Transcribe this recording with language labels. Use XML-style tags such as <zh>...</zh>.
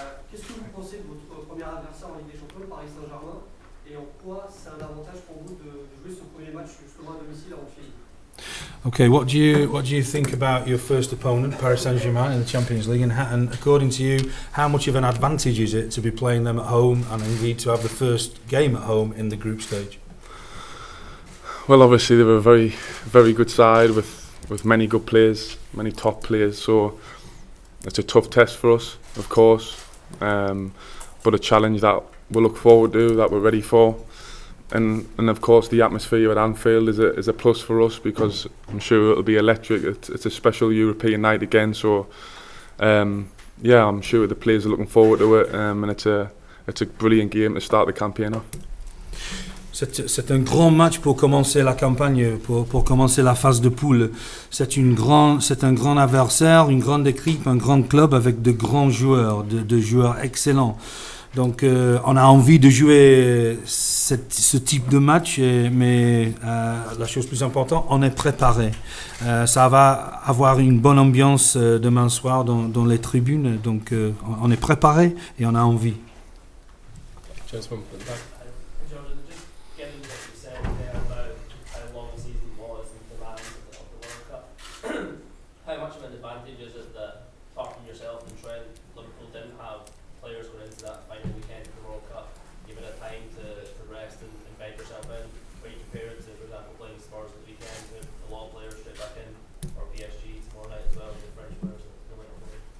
<fr>Qu'est-ce que vous pensez de votre premier adversaire en Ligue des Champions, le Paris Saint-Germain, et en quoi c'est un avantage pour vous de jouer ce premier match justement à domicile à Anfield?</fr> <en>Okay, what do you think about your first opponent, Paris Saint-Germain, in the Champions League, and according to you, how much of an advantage is it to be playing them at home and indeed to have the first game at home in the group stage? Well, obviously they were a very, very good side with many good players, many top players. So it's a tough test for us, of course, but a challenge that we'll look forward to, that we're ready for. And of course the atmosphere at Anfield is a plus for us, because I'm sure it'll be electric. It's a special European night again, so yeah, I'm sure the players are looking forward to it, and it's a brilliant game to start the campaign off.</en> <fr>C'est un grand match pour commencer la campagne, pour commencer la phase de poule. C'est un grand adversaire, une grande équipe, un grand club avec de grands joueurs, de joueurs excellents. Donc on a envie de jouer ce type de match, mais la chose plus importante, on est préparé. Ça va avoir une bonne ambiance demain soir dans les tribunes, donc on est préparé et on a envie.</fr> <en>Just one put it back. Jurgen, just getting what you said there about how long the season was and the demands of the World Cup. How much of an advantage is it that, apart from yourself and Trent, Liverpool didn't have players going into that final weekend of the World Cup, given it time to rest and bed yourself in, where you compare it to, for example, playing Spurs at the weekend with a lot of players straight back in, or PSG tomorrow night as well, with the French players that went over.</en>